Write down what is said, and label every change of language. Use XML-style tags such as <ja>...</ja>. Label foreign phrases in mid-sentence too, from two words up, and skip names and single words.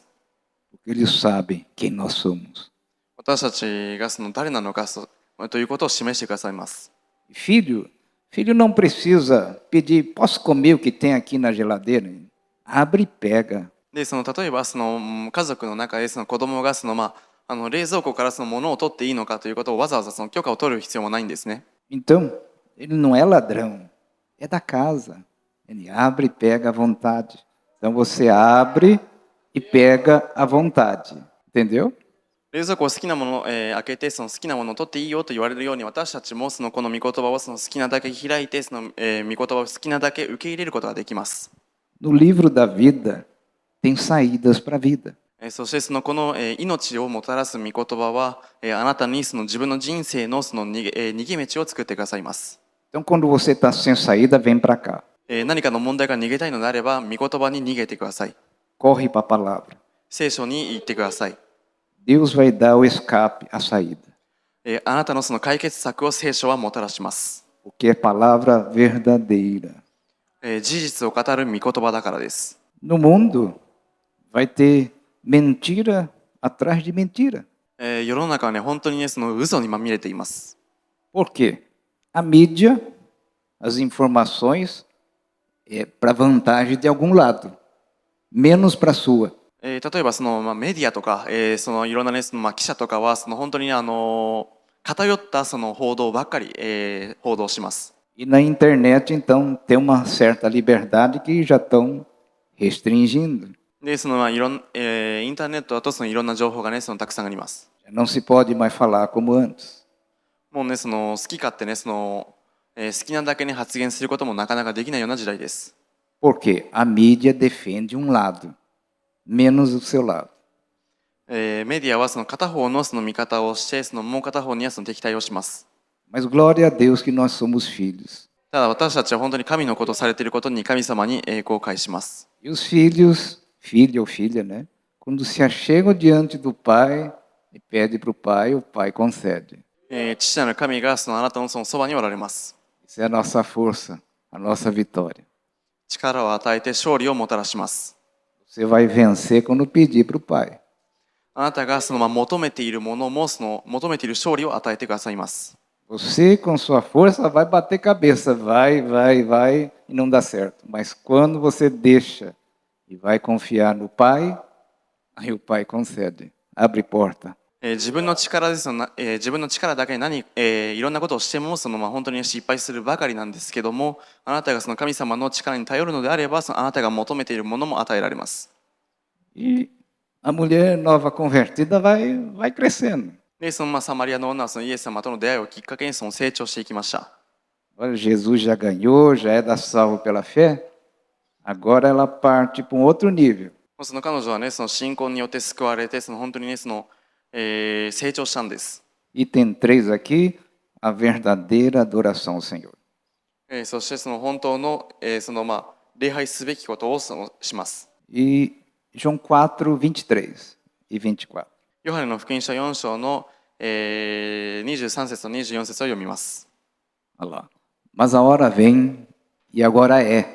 <pt>porque ele sabe quem nós somos.</pt> <ja>私たちがその誰なのかということを示してくださいます。</ja> <pt>Filho não precisa pedir, posso comer o que tem aqui na geladeira? Abre e pega.</pt> <ja>で例えばその家族の中でその子供が冷蔵庫からその物を取っていいのかということをわざわざその許可を取る必要もないんですね。</ja> <pt>Então, ele não é ladrão, é da casa. Ele abre e pega à vontade. Então você abre e pega à vontade. Entendeu?</pt> <ja>冷蔵庫を好きなものを、開けてその好きなものを取っていいよと言われるように、私たちもそのこの御言葉をその好きなだけ開いてその、御言葉を好きなだけ受け入れることができます。</ja> <pt>No livro da vida, tem saídas para a vida.</pt> <ja>そしてそのこの命をもたらす御言葉はあなたにその自分の人生のその逃げ道を作ってくださいます。</ja> <pt>Então, quando você está sem saída, vem para cá.</pt> <ja>何かの問題が逃げたいのであれば御言葉に逃げてください。</ja> <pt>Corre para a palavra.</pt> <ja>聖書に行ってください。</ja> <pt>Deus vai dar o escape, a saída.</pt> <ja>あなたのその解決策を聖書はもたらします。</ja> <pt>Porque é palavra verdadeira.</pt> <ja>事実を語る御言葉だからです。</ja> <pt>No mundo, vai ter mentira atrás de mentira.</pt> <ja>世の中はね、本当にね、その嘘にまみれています。</ja> <pt>Por quê? A mídia, as informações, é para vantagem de algum lado, menos para a sua.</pt> <ja>例えばその、メディアとか、そのいろんなね、その記者とかはその本当に偏ったその報道ばっかり、報道します。</ja> <pt>E na internet, então, tem uma certa liberdade que já estão restringindo.</pt> <ja>で、そのインターネットだとそのいろんな情報がね、そのたくさんあります。</ja> <pt>Já não se pode mais falar como antes.</pt> <ja>もうね、その好き勝手ね、その、好きなだけに発言することもなかなかできないような時代です。</ja> <pt>Porque a mídia defende um lado, menos o seu lado.</pt> <ja>メディアはその片方のその見方をして、そのもう片方にはその敵対をします。</ja> <pt>Mas glória a Deus que nós somos filhos.</pt> <ja>ただ私たちは本当に神のことをされていることに神様に栄光を返します。</ja> <pt>E os filhos, filho ou filha, né? Quando se achegam diante do pai e pede para o pai concede.</pt> <ja>父なる神がそのあなたのそのそばにおられます。</ja> <pt>Isso é a nossa força, a nossa vitória.</pt> <ja>力を与えて勝利をもたらします。</ja> <pt>Você vai vencer quando pedir para o pai.</pt> <ja>あなたがその求めているものもその求めている勝利を与えてくださいます。</ja> <pt>Você, com sua força, vai bater cabeça, vai, e não dá certo. Mas quando você deixa e vai confiar no pai, aí o pai concede, abre porta.</pt> <ja>自分の力ですの、自分の力だけでいろんなことをしてもその、本当に失敗するばかりなんですけども、あなたがその神様の力に頼るのであれば、そのあなたが求めているものも与えられます。</ja> <pt>E a mulher nova convertida vai crescendo.</pt> <ja>で、そのサマリアの女はそのイエス様との出会いをきっかけにその成長していきました。</ja> <pt>Olha, Jesus já ganhou, já é da salvo pela fé. Agora ela parte para um outro nível.</pt> <ja>その彼女はね、その信仰によって救われて、その本当にね、その、成長したんです。</ja> <pt>Item 3 aqui, a verdadeira adoração ao Senhor.</pt> <ja>そしてその本当の、その礼拝すべきことをそのします。</ja> <pt>E João 4, 23 e 24.</pt> <ja>ヨハネの福音書4章の、23節と24節を読みます。</ja> <pt>Olha lá. Mas a hora vem e agora é.</pt>